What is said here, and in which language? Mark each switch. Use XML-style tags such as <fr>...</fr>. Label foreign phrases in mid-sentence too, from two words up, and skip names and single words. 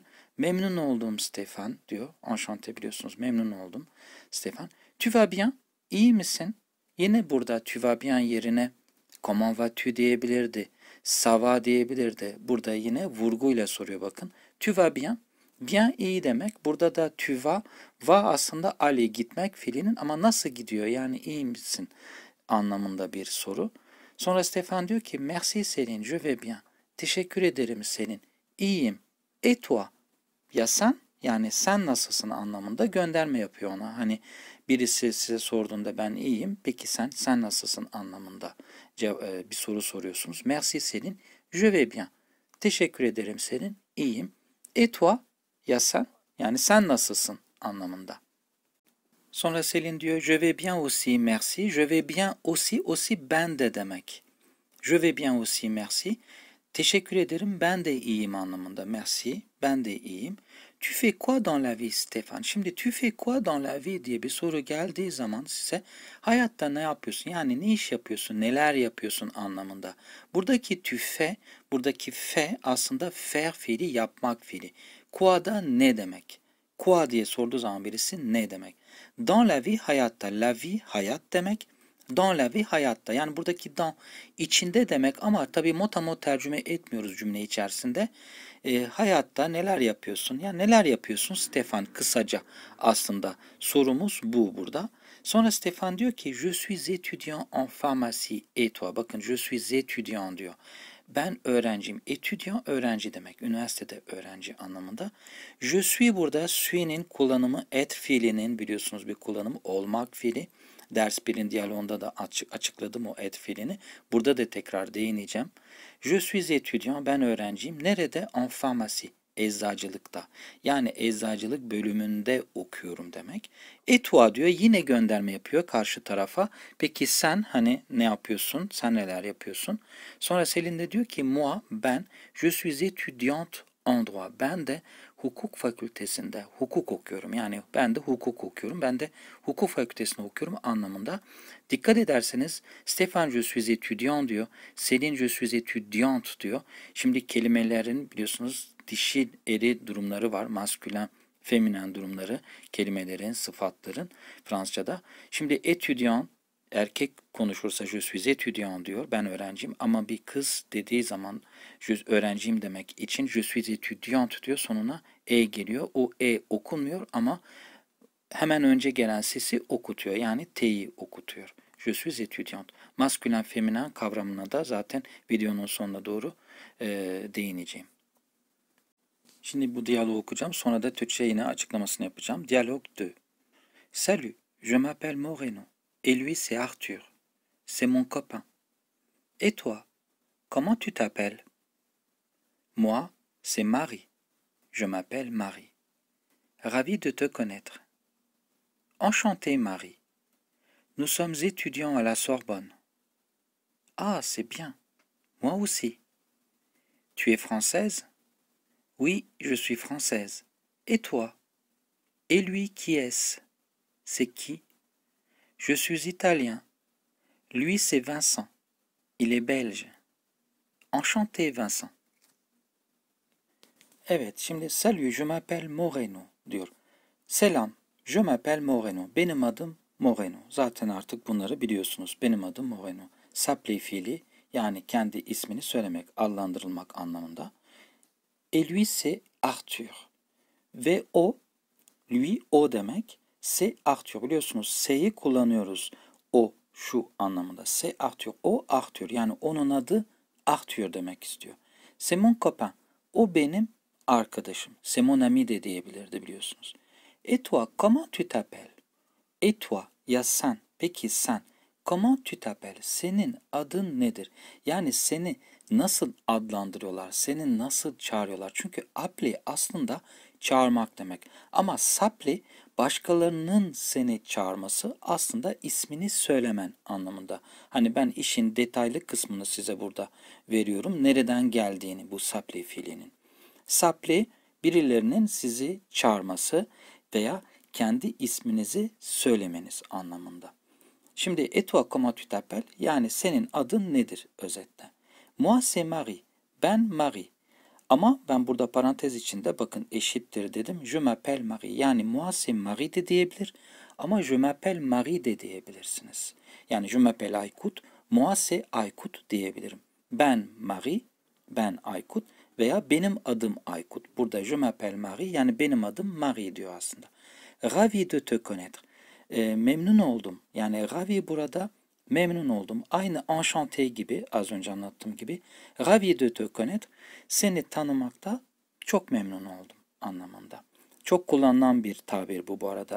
<tr>Memnun oldum Stefan diyor. Enchanté biliyorsunuz memnun oldum Stefan.</tr> <fr>Tu vas bien?</fr> <tr>İyi misin? Yine burada</tr> <fr>tu vas bien</fr> <tr>yerine</tr> <fr>comment vas-tu</fr> <tr>diyebilirdi.</tr> <fr>Ça va diyebilirdi.</fr> <tr>Burada yine vurguyla soruyor bakın.</tr> <fr>Tu vas bien? Bien</fr> <tr>iyi demek. Burada da</tr> <fr>tu vas.</fr> <tr>Va aslında aller gitmek fiilinin ama nasıl gidiyor? Yani iyi misin? Anlamında bir soru. Sonra Stefan diyor ki</tr> <fr>merci Selin, je vais bien.</fr> <tr>Teşekkür ederim Selin. İyiyim.</tr> <fr>Et toi?</fr> <tr>Ya sen? Yani sen nasılsın anlamında gönderme yapıyor ona. Hani birisi size sorduğunda ben iyiyim. Peki sen nasılsın anlamında bir soru soruyorsunuz.</tr> <fr>Merci Selin, je vais bien.</fr> <tr>Teşekkür ederim Selin, iyiyim.</tr> <fr>Et toi,</fr> <tr>ya sen? Yani sen nasılsın anlamında. Sonra Selin diyor,</tr> <fr>je vais bien aussi, merci. Je vais bien aussi, aussi</fr> <tr>ben de demek.</tr> <fr>Je vais bien aussi, merci.</fr> <tr>Teşekkür ederim, ben de iyiyim anlamında. Merci, ben de iyiyim.</tr> <fr>Tu fais quoi dans la vie, Stefan?</fr> <tr>Şimdi</tr> <fr>tu fais quoi dans la vie</fr> <tr>diye bir soru geldiği zaman size hayatta ne yapıyorsun? Yani ne iş yapıyorsun, neler yapıyorsun anlamında. Buradaki</tr> <fr>tu fais,</fr> <tr>buradaki fait aslında faire fiili, yapmak fiili. Quoi da ne demek? Quoi diye sorduğu zaman birisi ne demek?</tr> <fr>Dans la vie hayatta, la vie</fr> <tr>hayat demek.</tr> <fr>Dans la vie hayatta.</fr> <tr>Yani buradaki dans içinde demek ama tabii motamo tercüme etmiyoruz cümle içerisinde. Hayatta neler yapıyorsun? Ya neler yapıyorsun Stefan kısaca aslında sorumuz bu burada. Sonra Stefan diyor ki</tr> <fr>je suis étudiant en pharmacie et toi.</fr> <tr>Bakın</tr> <fr>je suis étudiant</fr> <tr>diyor. Ben öğrenciyim. Étudiant öğrenci demek. Üniversitede öğrenci anlamında.</tr> <fr>Je suis</fr> <tr>burada sui'nin kullanımı être fiilinin biliyorsunuz bir kullanımı olmak fiili. Ders 1'in diyaloğunda da açıkladım o être fiilini. Burada da tekrar değineceğim.</tr> <fr>Je suis étudiant,</fr> <tr>ben öğrenciyim. Nerede?</tr> <fr>En pharmacie,</fr> <tr>eczacılıkta. Yani eczacılık bölümünde okuyorum demek.</tr> <fr>Et toi</fr> <tr>diyor, yine gönderme yapıyor karşı tarafa. Peki sen hani ne yapıyorsun? Sen neler yapıyorsun? Sonra Selin de diyor ki,</tr> <fr>moi, ben, je suis étudiante en droit.</fr> <tr>Ben de hukuk fakültesinde hukuk okuyorum. Yani ben de hukuk okuyorum. Ben de hukuk fakültesinde okuyorum anlamında. Dikkat ederseniz Stefan</tr> <fr>je suis étudiant</fr> <tr>diyor. Selin</tr> <fr>je suis étudiante</fr> <tr>diyor. Şimdi kelimelerin biliyorsunuz dişil eri durumları var. Maskülen, feminen durumları, kelimelerin, sıfatların Fransızca'da. Şimdi étudiant erkek konuşursa</tr> <fr>je suis étudiant</fr> <tr>diyor. Ben öğrenciyim ama bir kız dediği zaman öğrenciyim demek için</tr> <fr>je suis étudiante</fr> <tr>diyor. Sonuna e geliyor. O e okunmuyor ama hemen önce gelen sesi okutuyor. Yani t'yi okutuyor.</tr> <fr>Je suis étudiante.</fr> <tr>Maskülen feminen kavramına da zaten videonun sonuna doğru değineceğim. Şimdi bu diyaloğu okuyacağım. Sonra da Türkçe yine açıklamasını yapacağım. Diyalog 2.</tr> <fr>Salut, je m'appelle Moreno. Et lui c'est Arthur. C'est mon copain. Et toi, comment tu t'appelles? Moi, c'est Marie. Je m'appelle Marie. Ravi de te connaître. Enchanté, Marie. Nous sommes étudiants à la Sorbonne. Ah, c'est bien. Moi aussi. Tu es française? Oui, je suis française. Et toi? Et lui, qui est-ce? C'est qui? Je suis italien. Lui, c'est Vincent. Il est belge. Enchanté, Vincent.</fr> <tr>Evet, şimdi</tr> <fr>salut, je m'appelle Moreno</fr> <tr>diyor. Selam,</tr> <fr>je m'appelle Moreno.</fr> <tr>Benim adım Moreno. Zaten artık bunları biliyorsunuz. Benim adım Moreno. S'appeler fiili yani kendi ismini söylemek, adlandırılmak anlamında.</tr> <fr>Et lui c'est Arthur.</fr> <tr>Ve o, lui o demek.</tr> <fr>C'est Arthur.</fr> <tr>Biliyorsunuz S'yi kullanıyoruz. O, şu anlamında.</tr> <fr>C'est Arthur.</fr> <tr>O Arthur. Yani onun adı Arthur demek istiyor.</tr> <fr>C'est mon copain.</fr> <tr>O benim arkadaşım.</tr> <fr>C'est mon ami</fr> <tr>de diyebilirdi biliyorsunuz.</tr> <fr>Et toi, comment tu t'appelles? Et toi,</fr> <tr>ya sen. Peki sen.</tr> <fr>Comment tu t'appelles?</fr> <tr>Senin adın nedir? Yani seni nasıl adlandırıyorlar? Seni nasıl çağırıyorlar? Çünkü appeler aslında çağırmak demek. Ama s'appeler başkalarının seni çağırması aslında ismini söylemen anlamında. Hani ben işin detaylı kısmını size burada veriyorum. Nereden geldiğini bu s'appeler fiilinin. S'appeler birilerinin sizi çağırması veya kendi isminizi söylemeniz anlamında. Şimdi</tr> <fr>et toi comment tu t'appelles?</fr> <tr>Yani senin adın nedir özetle?</tr> <fr>Moi c'est Marie. Ben Marie.</fr> <tr>Ama ben burada parantez içinde bakın eşittir dedim.</tr> <fr>Je m'appelle Marie.</fr> <tr>Yani</tr> <fr>moi c'est Marie</fr> <tr>de diyebilir. Ama</tr> <fr>je m'appelle Marie</fr> <tr>de diyebilirsiniz. Yani</tr> <fr>je m'appelle Aykut. Moi c'est Aykut</fr> <tr>diyebilirim. Ben Marie. Ben Aykut. Veya benim adım Aykut.</tr> <fr>Burada je m'appelle Marie.</fr> <tr>Yani benim adım Marie diyor aslında.</tr> <fr>Ravi de te connaître.</fr> <tr>Memnun oldum. Yani ravi burada memnun oldum. Aynı enchanté gibi az önce anlattığım gibi.</tr> <fr>Ravi de te connaître.</fr> <tr>Seni tanımakta çok memnun oldum anlamında. Çok kullanılan bir tabir bu arada.</tr>